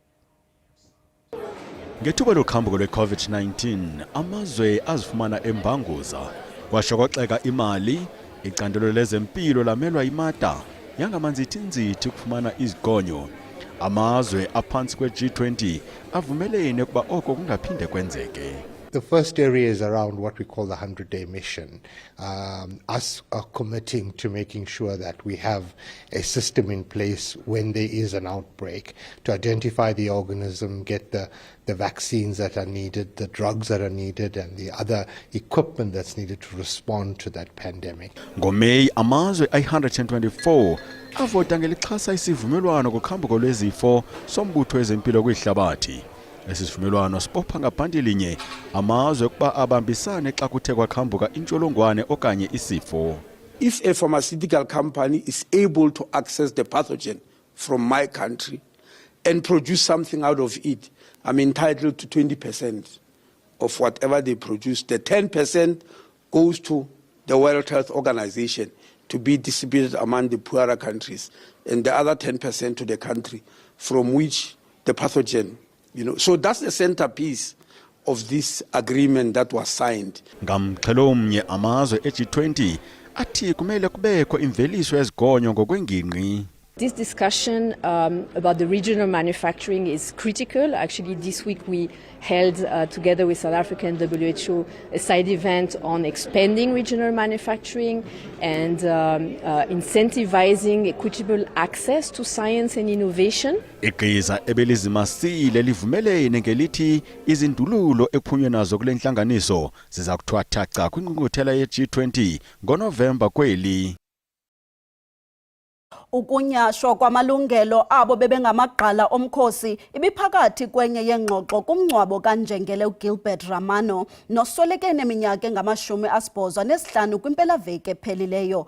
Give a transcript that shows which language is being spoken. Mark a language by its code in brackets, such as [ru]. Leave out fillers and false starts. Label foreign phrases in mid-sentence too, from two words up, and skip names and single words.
[xh] Ngethuba lokhambuko lwe-COVID-19 amazwe azifumana embanguza kwasho kwaxeka imali icandelo lezempilo lamelwa imata yangamanzithinzithi ukufumana izigonyo. Amazwe aphansi kwe-G20 avumelene ukuba oko kungaphinde kwenzeke. [en] The first area is around what we call the 100-day mission. Us are committing to making sure that we have a system in place when there is an outbreak to identify the organism, get the vaccines that are needed, the drugs that are needed, and the other equipment that's needed to respond to that pandemic. [xh] NgoMeyi amazwe ay-124 avota ngelixhasa isivumelwano kukhambuko lwezifo sombutho wezempilo kwihlabathi. Esivumelwano sibopha ngaphandilinye amazwe ukuba abambisane xa kuthe kwakhambuka intsholongwane okanye isifo. [en] If a pharmaceutical company is able to access the pathogen from my country and produce something out of it, I'm entitled to 20% of whatever they produce. The 10% goes to the World Health Organization to be distributed among the poorer countries, and the other 10% to the country from which the pathogen. So that's the centerpiece of this agreement that was signed. [xh] Ngamqhelomnye amazwe e-G20 athi kumele kubekho imveliso yezigonyo ngokwengingqi. [en] This discussion about the regional manufacturing is critical. Actually, this week we held, together with South Africa and WHO, a side event on expanding regional manufacturing and incentivizing equitable access to science and innovation. [xh] Igqiza ebelizimasile livumelene ngelithi izindululo ekuphunywe nazo kule ntlanganiso ziza kuthwathaca kwingqungquthela ye-G20 ngoNovemba kweli. Ukunyashwa kwamalungelo abo bebengamagqala omkhosi ibiphakathi kwenye yengxoxo kumngcwabo kaNjengele uGilbert Ramano nosweleke neminyaka engama-85 kwimpelaveki ephelileyo.